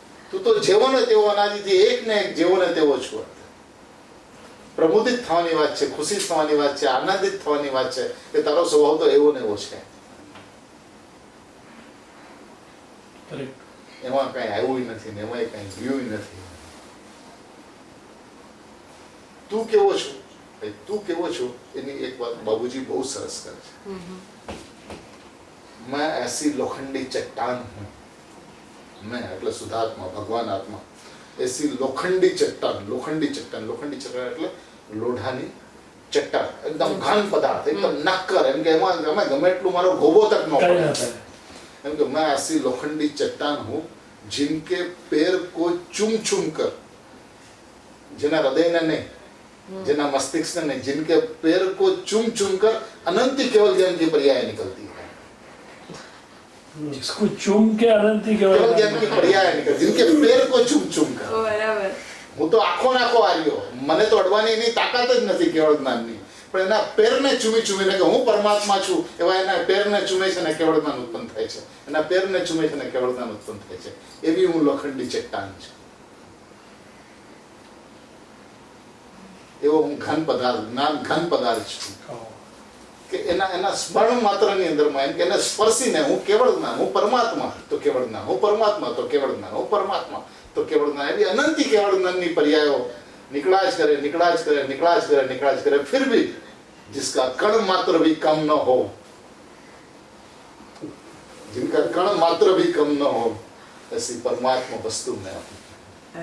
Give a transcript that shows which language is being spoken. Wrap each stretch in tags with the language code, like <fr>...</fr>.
<gu>તું તો જેવો ને તેવો અનાદિથી એક ને એક જેવો ને તેવો છો. પ્રમોદિત થવાની વાત છે, ખુશી થવાની વાત છે, આનંદિત થવાની વાત છે કે તારો સ્વભાવ તો એવો ને એવો છે.</gu> <en>Correct.</en> <gu>એમાં કઈ આવ્યું નથી ને એમાં કઈ ગયું નથી. તું કેવો છો? તું કેવો છો એની એક વાત બાબુજી બહુ સરસ કરે છે.</gu> <hi>मैं ऐसी लोखंडी चट्टान हूँ.</hi> <gu>मैं એટલે શુદ્ધાત્મા, ભગવાન આત્મા.</gu> <hi>ऐसी लोखंडी चट्टान, लोखंडी चट्टान,</hi> <gu>लोखंडी चट्टान એટલે લોઢાની ચટ્ટાન, એકદમ ઘન પદાર્થ, એકદમ નક્કર. એમ કે એમાં ગમે એટલું મારો ગોબો તક ન પડે. એમ કે</gu> <hi>मैं ऐसी लोखंडी चट्टान हूँ जिनके पैर को चुम चुम कर,</hi> <gu>જેના હૃદયને નહીં, જેના મસ્તિષ્કને નહીં,</gu> <hi>जिनके पैर को चुम चुम कर अनंत केवल ज्ञान की पर्याय निकलती है. जिसको चूम के अनंती केवल केवल ज्ञान की पर्याय निकलती, जिनके पैर को चुम चुम कर.</hi> <gu>બરાબર. હું તો આખો નાખો આર્યો, મને તો અડવાની એની તાકાત જ નથી કેવળ જ્ઞાનની. પણ એના પેરને ચૂમી ચૂમીને કે હું પરમાત્મા છું એવા એના પેરને ચૂમે છે ને કેવળ જ્ઞાન ઉત્પન્ન થાય છે. એના પેરને ચૂમે છે ને કેવળ જ્ઞાન ઉત્પન્ન થાય છે. એવી હું લોખંડી ચટ્ટાન છું. એવો હું ઘન પદાર્થ, જ્ઞાન ઘન પદાર્થ છું કે એના સ્મરણ માત્રની અંદરમાં એમ કે એને સ્પર્શીને હું કેવળ જ્ઞાન, હું પરમાત્મા તો કેવળ જ્ઞાન, હું પરમાત્મા તો કેવળ જ્ઞાન, હું પરમાત્મા તો કેવળ જ્ઞાન. એવી અનંતી કેવળ જ્ઞાનની પર્યાયો निकला જ કરે, निकला જ કરે, निकला જ કરે, निकला જ કરે.</gu> <hi>फिर भी जिसका कण मात्र भी कम न हो, जिनका कण मात्र भी कम न हो, ऐसी परमात्मा वस्तु में</hi>